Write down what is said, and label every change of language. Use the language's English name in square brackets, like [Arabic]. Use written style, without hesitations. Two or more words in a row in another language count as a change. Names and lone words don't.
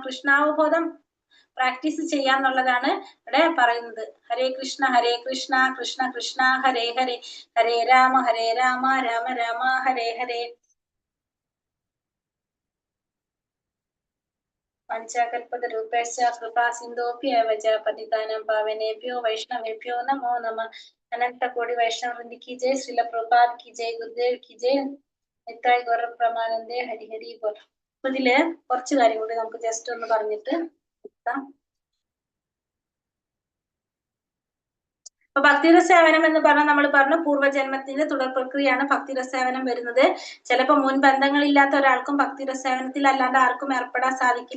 [Malayalam] കൃഷ്ണാവബോധം പ്രാക്ടീസ് ചെയ്യാന്നുള്ളതാണ് ഇവിടെ പറയുന്നത്. [Sanskrit] ഹരേ കൃഷ്ണ കൃഷ്ണ കൃഷ്ണ ഹരേ ഹരേ, ഹരേ രാമ രാമ രാമ ഹരേ ഹരേ. പഞ്ചകൽപതരൂപേശ്ച കൃപാ സിന്ധോഭ്യവ ച പതിതാനാം പാവനേഭ്യോ വൈഷ്ണവേഭ്യോ നമോ നമഃ. [Hindi] अनंत कोटि वैष्णव वृंद की जय, श्रील प्रभुपाद की जय, गुरुदेव की जय, निताय गौर प्रमानंदे हरि हरि बोल. [Malayalam] അപ്പൊ ഇതില് കുറച്ച് കാര്യം കൂടി നമുക്ക് ജസ്റ്റ് ഒന്ന് പറഞ്ഞിട്ട് അപ്പൊ ഭക്തിരസേവനം എന്ന് പറഞ്ഞാൽ നമ്മൾ പറഞ്ഞു പൂർവ്വജന്മത്തിന്റെ തുടർ പ്രക്രിയയാണ് ഭക്തിരസേവനം വരുന്നത്. ചിലപ്പോ മുൻബന്ധങ്ങളില്ലാത്ത ഒരാൾക്കും ഭക്തിരസേവനത്തിൽ അല്ലാണ്ട് ആർക്കും ഏർപ്പെടാൻ സാധിക്കില്ല.